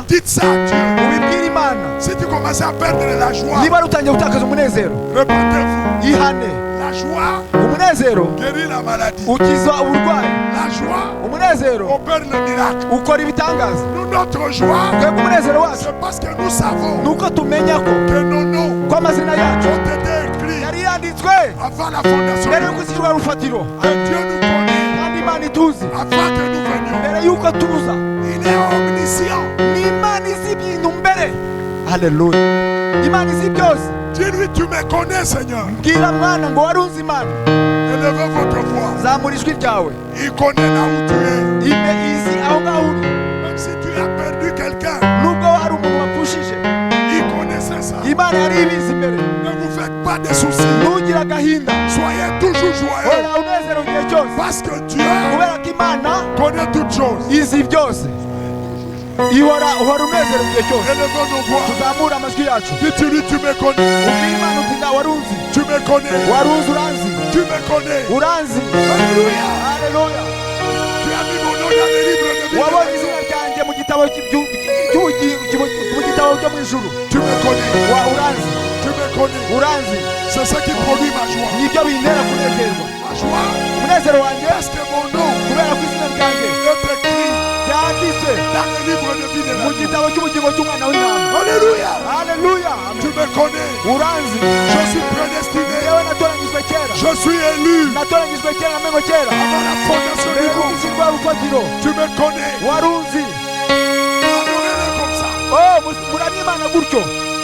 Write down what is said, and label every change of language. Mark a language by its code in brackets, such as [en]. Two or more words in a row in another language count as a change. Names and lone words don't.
[fr] Dites ça à Dieu. [rw] ubibwire Imana. [fr] Si tu commences à perdre la joie, [rw] Niba rutangiye gutakaza umunezero [fr] répentez-vous. [rw] ihane. [fr] La joie [rw] Umunezero [fr] guérit la maladie. [rw] ukiza uburwayi. [fr] La joie [rw] Umunezero [fr] opère le miracle. [rw] ukora ibitangaza. [fr] Nous, notre joie, [rw] Twebwe umunezero wacu [fr] c'est parce que nous savons [rw] nuko tumenya ko [fr] que nos noms [rw] ko amazina yacu [fr] ont été écrits [rw] yari yanditswe [fr] avant la fondation [rw] mbere [fr] du [rw] y'uko [fr] monde. [rw] ishyirwa rufatiro. [fr] Que Dieu nous connaît [rw] Kandi Imana ituzi [fr] avant que nous venions. [rw] mbere y'uko tuza. [fr] Il est omniscient. [rw] Ni Imana izi ibintu mbere. Haleluya. Imana izi byose. [fr] Dis-lui, tu me connais, Seigneur. [rw] Bwira mwana ngo wari unzi Imana. [fr] Élevez votre voix. [rw] Zamura ijwi ryawe. [fr] Il connaît là où tu es. [rw] Izi aho ngaho uri. [fr] Même si tu as perdu quelqu'un, [rw] Nubwo hari umuntu wapfushije [fr] il connaissait ça. [rw] Imana yari ibizi mbere. [fr] Ne vous faites pas de soucis. [rw] Ntugire agahinda. [fr] Soyez toujours joyeux. [rw] Hora unezerewe igihe cyose. [fr] Parce que Dieu [rw] Kubera ko Imana [fr] connaît toutes choses. [rw] izi byose. Uhora unezerewe igihe cyose. [fr] Élevons nos voix. [rw] Tuzamura amajwi yacu. [fr] Dis-lui, tu me connais. [rw] Ubwire Imana uti nda wari unzi. [fr] Tu me connais. [rw] Wari unzi uranzi. [fr] Tu me connais. [rw] Uranzi. [fr] Alléluia. [rw] Haleluya. [fr] Tu as mis mon nom dans les livres de vie. [rw] Wabonye izina ryanjye mu gitabo mu gitabo cyo mu ijuru. [fr] Tu me connais. [rw] Uranzi. [fr] Tu me connais. [rw] Uranzi. [fr] C'est ce qui produit ma joie. [rw] Nibyo bintera kunezerwa. [fr] Ma joie, [rw] Umunezero wanjye [fr] parce que mon nom [rw] kubera ko izina ryanjye [fr] est écrit [rw] ryanditswe [fr] dans le livre de vie de la [rw] mu [fr] vie. [rw] gitabo cy'ubugingo cy'umwana w'intama. [fr] Alléluia. [rw] Haleluya. [fr] Tu me connais. [rw] Uranzi. [fr] Je suis prédestiné. [rw] Yewe natoranyijwe kera. [fr] Je suis élu [rw] Natoranyijwe kera namengo kera. [fr] avant la fondation [rw] Mbere [fr] du [rw] y'uko [fr] monde. [rw] ishyirwa rufatiro. [fr] Tu me connais. [rw] Wari unzi. [fr] Adorez-le comme ça. [rw] Oh, muramye Imana gutyo.